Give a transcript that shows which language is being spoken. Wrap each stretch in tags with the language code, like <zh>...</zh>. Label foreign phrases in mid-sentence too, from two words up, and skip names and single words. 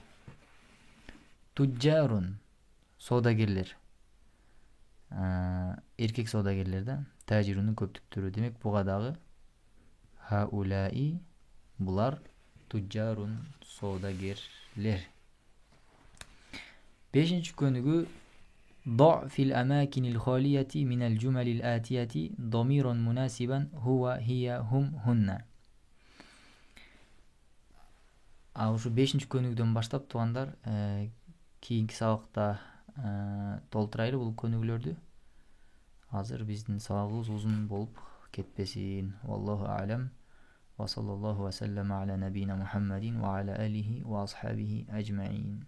<ky>Туджарун, содагерлер. Эркек содагерлер да, тажирунун көптүктөрү. Демек буга дагы хаулаи, булар туджарун, содагерлер.</ky> <ar>5-нчи көнүгүү ضع في الأماكن الخالية من الجمل الآتية ضمير مناسبا هو هي هم هن.</ar> <ky>Ушу 5-нчи көнүгүүдөн баштап туугандар кийинки сабакта толтурайлы бул көнүгүүлөрдү. Азыр биздин сабагыбыз узун болуп кетпесин.</ky> <ar>والله أعلم. وصلى الله وسلم على نبينا محمد وعلى آله وأصحابه أجمعين.</ar>